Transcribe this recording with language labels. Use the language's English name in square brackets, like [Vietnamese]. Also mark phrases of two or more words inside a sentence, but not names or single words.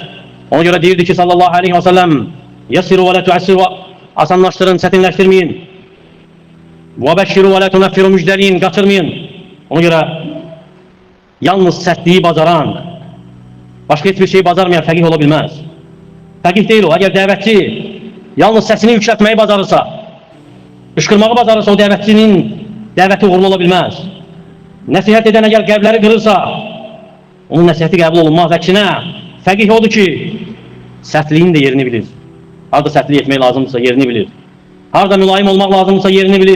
[Azerbaijani] Ona göre deyirdi ki [Arabic] صلى الله عليه وسلم يسروا ولا تعسروا, [Turkish] asanlaştırın, çetinleştirmeyin. [Arabic] وبشروا ولا تنفروا, [Turkish] müjdeleyin, kaçırmayın. [Azerbaijani] Ona göre yalnız sertliği bacaran, başka hiçbir şeyi bacarmayan fəqih olabilmez. Fəqih değil o. Eğer dəvətçi yalnız [Turkish] sesini yükseltmeyi [Azerbaijani] bacarırsa, qışqırmağı bacarırsa, o dəvətçinin dəvəti uğurlu olabilmez. Nəsihət edən eğer qəlbləri qırırsa, onun nəsihəti qəbul olunmaz. Əksinə, fəqih odur ki, sərtliyin de yerini bilir. Harada sərtlik etmək lazımdırsa yerini bilir. Harada mülayim olmaq lazımdırsa yerini bilir.